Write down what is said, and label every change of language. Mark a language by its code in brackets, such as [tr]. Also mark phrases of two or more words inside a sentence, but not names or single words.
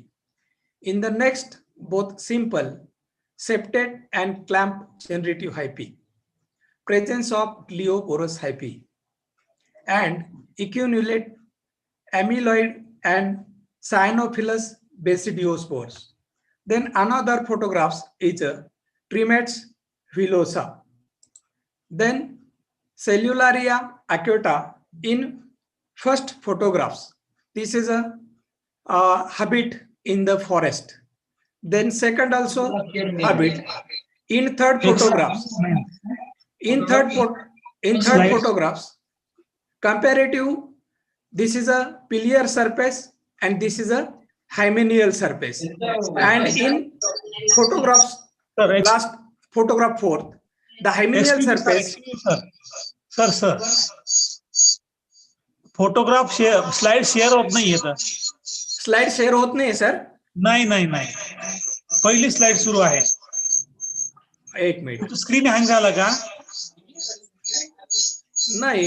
[en] In the next, both simple, septate and clamp generative hyphae. Presence of glioporous hyphae and equinulate, amyloid and Cyanophilus basidiospores. Then another photographs is Trimetes villosa. Then Cellularia acuta in first photographs. This is a habit in the forest. Then second also habit in third photographs. In third photographs, comparative, this is a pilear surface and this is a hymeneal surface. And in photographs, last photograph 4th, the hymeneal surface. sir photograph share slide share [mr] होत नाहीये तर [en] slide share [mr] होत नाही सर. नाही पहिली स्लाइड सुरू आहे. एक मिनिट. [en] screen hang [mr] झाला का? नाही.